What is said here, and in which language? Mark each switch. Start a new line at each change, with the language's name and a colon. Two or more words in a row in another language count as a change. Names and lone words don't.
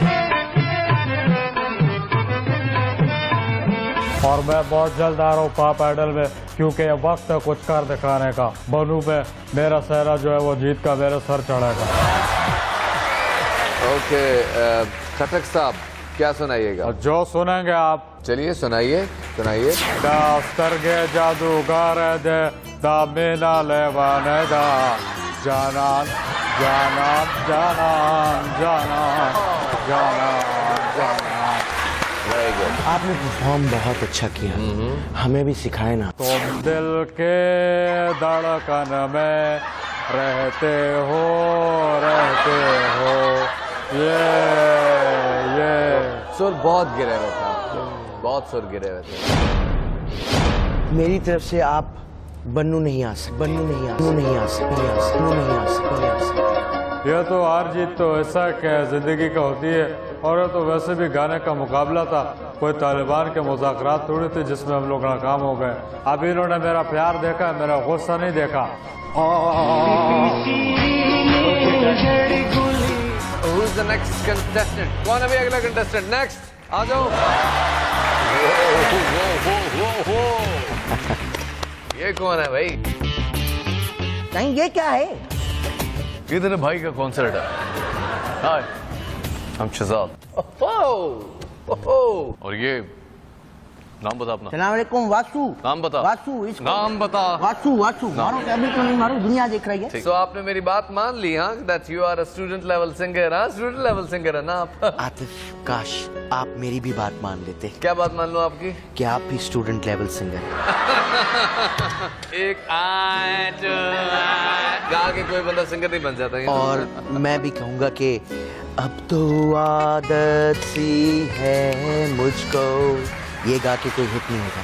Hindi: और मैं बहुत जल्द आ रहा हूँ पॉप आइडल में, क्योंकि ये वक्त है कुछ कर दिखाने का। बनू में मेरा सहरा जो है वो जीत का मेरे सर चढ़ेगा। ओके खटक साहब, क्या सुनाइएगा? और जो सुनेंगे आप, चलिए सुनाइए सुनाइए। दास्तरगे जादूगर दे दामिना लेवाने दा जानान जानान जानान जानान जानान जानान।
English: very good,
Hindi: आपने परफॉर्म बहुत अच्छा किया, हमें भी सिखाए ना। तुम दिल के धड़कन में रहते हो ये सुर बहुत गिरे हुए थे, बहुत सुर गिरे हुए थे। मेरी तरफ से आप बन्नू नहीं आ सकते, बन्नू नहीं आ सकते, नहीं आ सकते, नहीं आ सकते, नहीं आ सकते, नहीं आ सकते। यह तो हार जीत तो ऐसा क्या जिंदगी का होती है। और ये तो वैसे भी गाने का मुकाबला था, कोई तालिबान के मुज़ाकरात थोड़ी थे जिसमें हम लोग नाकाम हो गए। अब इन्होंने मेरा प्यार देखा, मेरा गुस्सा नहीं देखा।
English: Who's the next contestant?
Hindi: कौन है अगला contestant? Next, आ जाओ। ये कौन है भाई? नहीं, ये क्या है? ये तेरे भाई का कॉन्सर्ट है। हाय, हम शहजाद। और ये नाम बता अपना। सलाम अलैकुम। वासु। नाम बता। वासु, इसको नाम बता। वासु, वासु। मारो क्या? अभी तो नहीं मारो, दुनिया देख रही है। So आपने मेरी बात मान ली? हाँ,
English: that you are a student level singer।
Hindi: हाँ,
English: student level singer
Hindi: है ना आप? आतिफ, काश आप मेरी भी बात मान लेते। क्या बात मान लो आपकी? कि आप भी
English: student level singer.
Hindi: एक गा के कोई बंदा सिंगर नहीं बन जाता है। और मैं भी कहूँगा कि अब तो आदत सी है मुझको, ये गा के कोई हिट नहीं होगा।